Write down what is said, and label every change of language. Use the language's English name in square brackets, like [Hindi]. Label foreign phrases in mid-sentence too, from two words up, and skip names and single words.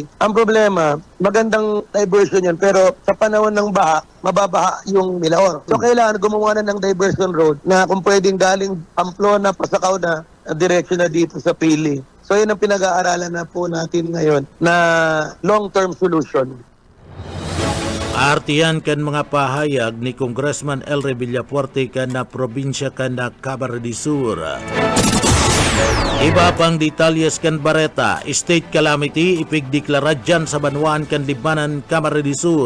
[Filipino] Ang problema, magandang diversion yan pero sa panahon ng baha, mababaha yung Milaor. So kailangan gumawa na ng [English] diversion road [Filipino] na kung pwedeng galing Pamplona, Pasakaw na, direksyon na dito sa Pili. So yun ang pinag-aaralan na po natin ngayon na [English] long-term solution. [Bikol] Artiyan kan mga pahayag ni Congressman Elray Villapuerte kan na probinsya kan na Camarines Sur. Iba pang detalyes kan Bareta, state calamity ipigdeklara dyan sa Banwaan kan Libmanan, Camarines Sur.